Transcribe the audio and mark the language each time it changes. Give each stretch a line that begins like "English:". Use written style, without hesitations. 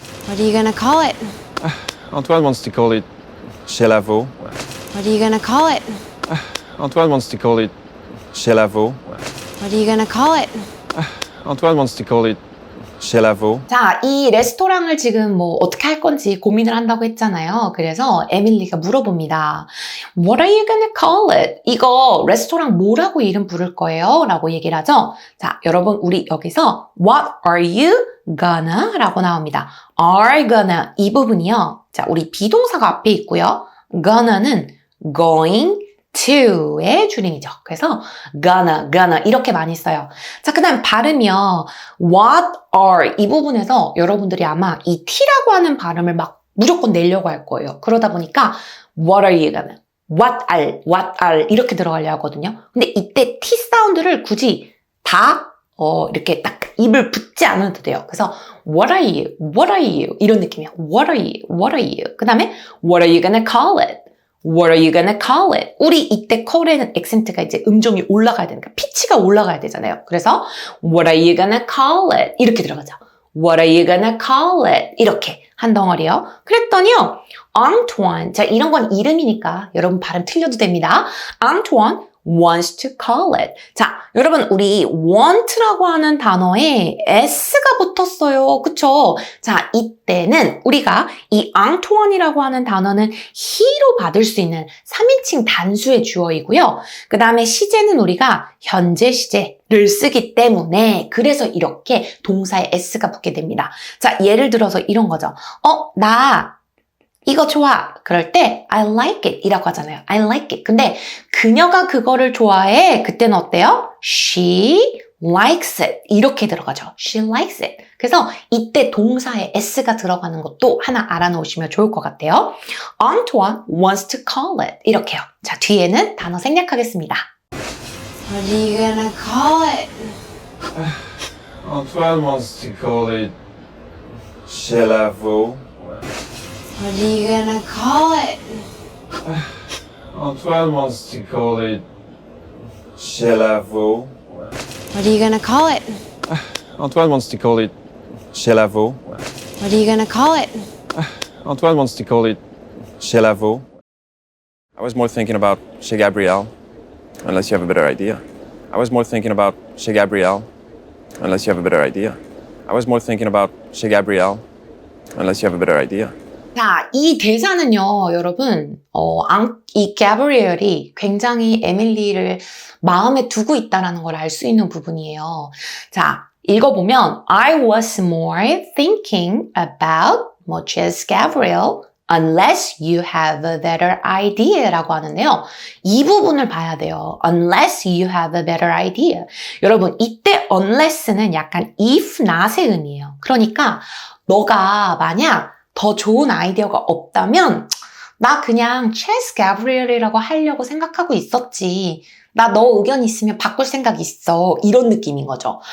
English: What are you gonna call it? Antoine wants to call it Chelavo. What are you gonna call it? Antoine wants to call it Chelavo. What are you gonna call it? Antoine wants to call it Chelavo.
Korean: 자, 이 레스토랑을 지금 뭐 어떻게 할 건지 고민을 한다고 했잖아요. 그래서 에밀리가 물어봅니다.
English: What are you gonna call it?
Korean: 이거 레스토랑 뭐라고 이름 부를 거예요? 라고 얘기를 하죠. 자, 여러분 우리 여기서
English: What are you gonna?
Korean: 라고 나옵니다.
English: are gonna
Korean: 이 부분이요. 자, 우리 비동사가 앞에 있고요. gonna는 going to의 줄임이죠. 그래서 gonna 이렇게 많이 써요. 자, 그 다음 발음이요. what are 이 부분에서 여러분들이 아마 이 t라고 하는 발음을 막 무조건 내려고 할 거예요. 그러다 보니까
English: what are you gonna, what are
Korean: 이렇게 들어가려 하거든요. 근데 이때 t 사운드를 굳이 다 이렇게 딱 입을 붙지 않아도 돼요. 그래서
English: what are you
Korean: 이런 느낌이야.
English: what are you
Korean: 그 다음에
English: what are you gonna call it? What are you gonna call it?
Korean: 우리 이때 call에는 액센트가 이제 음정이 올라가야 되니까 피치가 올라가야 되잖아요. 그래서
English: What are you gonna call it?
Korean: 이렇게 들어가죠.
English: What are you gonna call it?
Korean: 이렇게 한 덩어리요. 그랬더니요. Antoine. 자, 이런 건 이름이니까 여러분 발음 틀려도 됩니다.
English: Antoine wants to call it.
Korean: 자, 여러분 우리 want라고 하는 단어에 s가 붙었어요. 그쵸? 자, 이때는 우리가 이 Antoine이라고 하는 단어는 he로 받을 수 있는 3인칭 단수의 주어이고요. 그 다음에 시제는 우리가 현재 시제를 쓰기 때문에 그래서 이렇게 동사에 s가 붙게 됩니다. 자, 예를 들어서 이런 거죠. 나 이거 좋아. 그럴 때
English: I like it
Korean: 이라고 하잖아요.
English: I like it.
Korean: 근데 그녀가 그거를 좋아해. 그때는 어때요?
English: She likes it.
Korean: 이렇게 들어가죠.
English: She likes it.
Korean: 그래서 이때 동사에 s가 들어가는 것도 하나 알아놓으시면 좋을 것 같아요.
English: Antoine wants to call it.
Korean: 이렇게요. 자, 뒤에는 단어 생략하겠습니다.
English: What are you gonna call it? Antoine wants to call it Chelavo. What are you gonna call it? Antoine wants to call it Chelavo. What are you gonna call it? Antoine wants to call it Chelavo. What are you gonna call it? Antoine wants to call it Chelavo. I was more thinking about Chez Gabriel, unless you have a better idea. I was more thinking about Chez Gabriel, unless you have a better idea. I was more thinking about Chez Gabriel, unless you have a better idea.
Korean: 자, 이 대사는요, 여러분, 이 가브리엘이 굉장히 에밀리를 마음에 두고 있다는 걸 알 수 있는 부분이에요. 자, 읽어보면
English: I was more thinking about Chez Gabriel unless you have a better idea
Korean: 라고 하는데요. 이 부분을 봐야 돼요.
English: unless you have a better idea.
Korean: 여러분, 이때 unless는 약간 if not의 의미예요. 그러니까 너가 만약 더 좋은 아이디어가 없다면 나 그냥 체스 가브리엘이라고 하려고 생각하고 있었지. 나 너 의견 있으면 바꿀 생각 있어. 이런 느낌인 거죠.